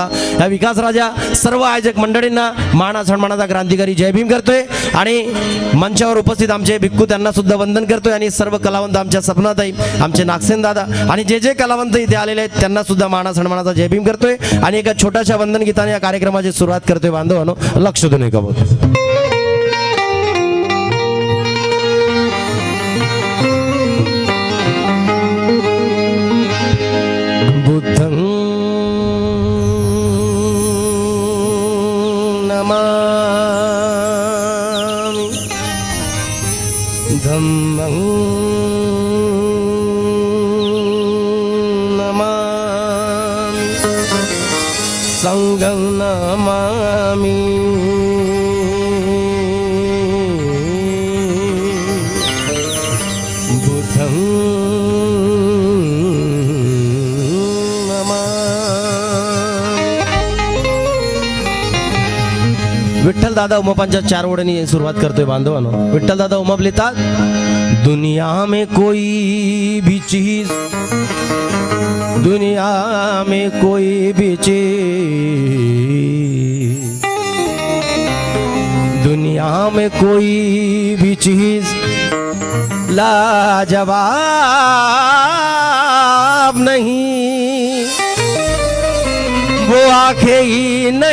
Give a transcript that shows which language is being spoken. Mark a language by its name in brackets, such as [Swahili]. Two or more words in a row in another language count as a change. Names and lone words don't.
[Marathi] या विकास राजा सर्व आयोजक मंडळींना माना सन्मानाचा क्रांतिकारी जय भीम करतोय आणि मंचावर उपस्थित आमचे भिक्खू त्यांना सुद्धा वंदन करतोय आणि सर्व कलावंत आमच्या सपनाताई, आमचे नागसेन दादा आणि जे जे कलावंत इथे आलेले आहेत त्यांना सुद्धा माना सन्मानाचा जय भीम करतोय आणि एका छोट्याशा वंदन गीताने या कार्यक्रमाची सुरुवात करतोय। बांधवांनो, लक्ष देऊन ऐका। [Pali] बुद्धं नमामि, धम्मं नमामि, संघं नमामि, बुद्धं [Marathi] विठ्ठल दादा उमापांच्या 4 ओळींनी सुरुवात करतोय बांधवांनो. विठ्ठल दादा उमाप लिहितात, [Hindi] दुनिया में कोई भी चीज, दुनिया में कोई भी चीज, दुनिया में कोई भी चीज लाजवाब नहीं, वो आंखें ही